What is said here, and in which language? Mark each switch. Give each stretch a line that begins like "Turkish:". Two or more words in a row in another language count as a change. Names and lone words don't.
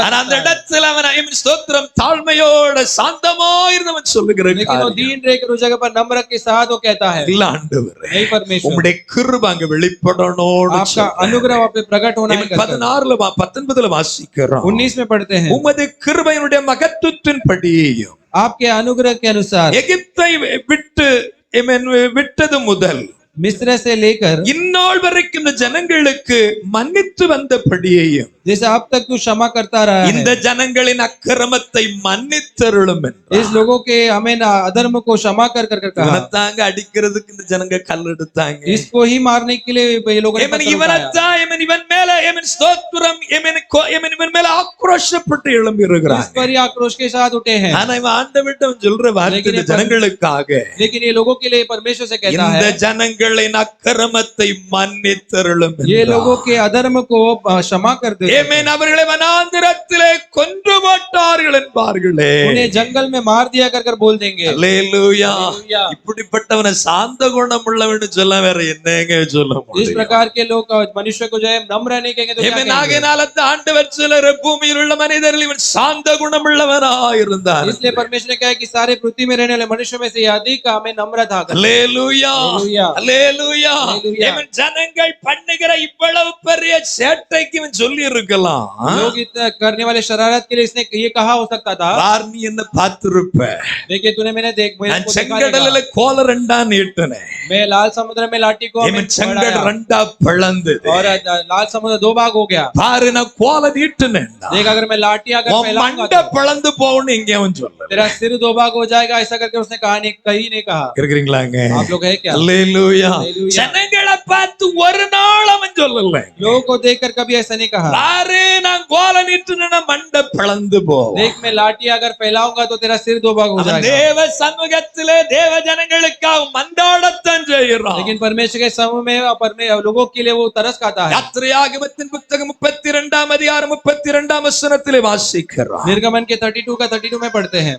Tamil: ஆனா அந்த
Hindi: सकता है।
Tamil: இடத்துல அவன் ஆமென் ஸ்தோத்திரம் தாழ்மையோட சாந்தமாய் இருந்தவன் சொல்லுகிற
Hindi: लेकिन वो
Tamil: காரியம்.
Hindi: दीन रहकर उस जगह पर नम्र के साथ वो कहता है
Tamil: இல்ல ஆண்டவரே,
Hindi: नहीं परमेश्वर
Tamil: உம்முடைய கிருபை அங்க வெளிப்படணும்னு
Hindi: आपका
Tamil: சொல்றார்.
Hindi: अनुग्रह वहाँ पे प्रकट होना है।
Tamil: 16 வாசிக்கிறோம்.
Hindi: 19 में पढ़ते हैं
Tamil: உமது கிருபையினுடைய மகத்துவத்தின் படியையும்
Hindi: आपके अनुग्रह के अनुसार
Tamil: எகிப்தை விட்டது முதல்
Hindi: मिस्र से लेकर
Tamil: இந்நாள் வரைக்கும் இந்த ஜனங்களுக்கு மன்னித்து வந்தபடியையும்
Hindi: जैसे अब तक तू क्षमा करता रहा
Tamil: இந்த
Hindi: है
Tamil: ஜனங்களின் அக்கிரமத்தை மன்னித்தருளும் என்றார்.
Hindi: इस लोगों के हमें अधर्म को क्षमा कर कर कहा।
Tamil: இவனைத்தாங்க அடிக்கிறதுக்கு இந்த ஜனங்க கல் எடுத்தாங்க.
Hindi: इसको ही मारने के लिए ये लोगों ने पत्थर उठाया।
Tamil: இவனைத்தான் இவன் மேல ஸ்தோத்திரம் இவன் மேல ஆக்ரோஷப்பட்டு எழும்பி
Hindi: इस
Tamil: இருக்கிறாங்க.
Hindi: पर ही आक्रोश के साथ उठे हैं।
Tamil: ஆனா இவன் ஆண்டவர்ட்ட சொல்ற வார்த்தை இந்த ஜனங்களுக்காக,
Hindi: लेकिन ये लोगों के लिए परमेश्वर से कहता
Tamil: இந்த
Hindi: है
Tamil: ஜனங்களின் அக்கிரமத்தை மன்னித்தருளும்
Hindi: ये
Tamil: என்றார்.
Hindi: लोगों के अधर्म को क्षमा कर दे।
Tamil: ஆமென். அவர்களை வனாந்திரத்திலே கொன்று போட்டார்கள் என்பார்களே.
Hindi: उन्हें जंगल में मार दिया कर कर बोल देंगे।
Tamil: அல்லேலூயா.
Hindi: हालेलुया।
Tamil: இப்படிப்பட்டவனை சாந்த குணம் உள்ளவன்னு சொல்ல வேற என்னங்க சொல்ல
Hindi: इस
Tamil: முடியும்?
Hindi: प्रकार के लोग मनुष्य को जो है नम्र नहीं कहेंगे तो क्या
Tamil: ஆமென்.
Hindi: कहेंगे?
Tamil: ஆகையினால தான் ஆண்டவர் சிலர் பூமியில் உள்ள மனிதர்கள் இவன் சாந்த குணம் உள்ளவனாய் இருந்தார்.
Hindi: इसलिए परमेश्वर ने कहा कि सारे पृथ्वी में रहने वाले मनुष्यों में से ये अधिक हमें नम्र था।
Tamil: அல்லேலூயா.
Hindi: हालेलुया।
Tamil: அல்லேலூயா.
Hindi: हालेलुया।
Tamil: ஆமென். ஜனங்கள் பண்ணுகிற இவ்வளவு பெரிய சேட்டைக்கு இவன் சொல்லி இருக்கலாம்.
Hindi: लोग इतना करने वाले शरारत के लिए इसने ये कहा हो सकता था,
Tamil: யார் நீ என்ன பார்த்திருப்ப?
Hindi: देखिए तूने मैंने
Tamil: நான் செங்கடலில கோல ரெண்டா நீட்டினேன்.
Hindi: मैं लाल समुद्र में लाठी को
Tamil: ஆமென். செங்கடல் ரெண்டா பிளந்தது.
Hindi: और लाल समुद्र दो भाग हो गया।
Tamil: பாரு நான் கோல நீட்டினேன்.
Hindi: देख अगर मैं लाठी अगर फैलाऊंगा
Tamil: மண்ட பிளந்து போகும்னு இங்க அவன் சொல்லல.
Hindi: तेरा सिर दो भाग हो जाएगा ऐसा करके उसने कहा नहीं, कहीं नहीं कहा।
Tamil: இருக்கீங்களாங்க?
Hindi: आप लोग है क्या?
Tamil: அல்லேலூயா.
Hindi: हालेलुया।
Tamil: ஜனங்களை பார்த்து ஒரு நாள் அவன் சொல்லல.
Hindi: लोगों को देखकर कभी ऐसा नहीं कहा,
Tamil: பாரு நான் கோல நீட்டினா மண்ட பிளந்து போகும்.
Hindi: देख मैं लाठी अगर फैलाऊंगा तो तेरा सिर दो भाग हो
Tamil: அவன்
Hindi: जाएगा।
Tamil: தேவ சமூகத்திலே தேவ ஜனங்களுக்காக மந்தாடத்தான் செய்யறான்.
Hindi: लेकिन परमेश्वर के समूह में लोगों के लिए वो तरस खाता है।
Tamil: யாத்திரையாகமத்தின் புத்தகம் 32ஆம் அதிகாரம் 32ஆம் வசனத்திலே வாசிக்கிறோம்.
Hindi: निर्गमन के 32 का 32 में पढ़ते हैं,